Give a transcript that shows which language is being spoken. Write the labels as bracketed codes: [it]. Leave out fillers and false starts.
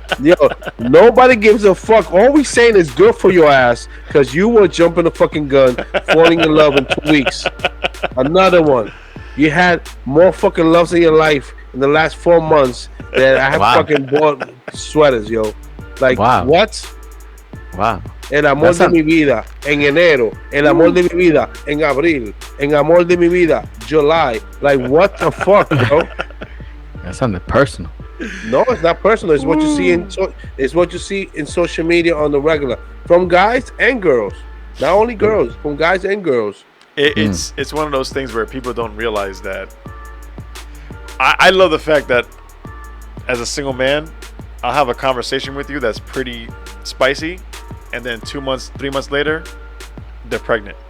[en] Yo, nobody gives a fuck. All we saying is good for your ass, because you were jumping the fucking gun, falling in love in 2 weeks. Another one. You had more fucking loves in your life in the last 4 months that I have fucking bought sweaters, yo. Like, what? Wow. [es] El amor de mi vida en enero, el amor de mi vida en abril, el amor de mi vida July. [en] Like, what the fuck, bro? That's something personal. No, it's not personal. It's what you see in social media on the regular, from guys and girls. Not only girls, from guys and girls. It's one of those things where people don't realize that. I love the fact that as a single man, I'll have a conversation with you that's pretty spicy, and then 2 months, 3 months later, they're pregnant.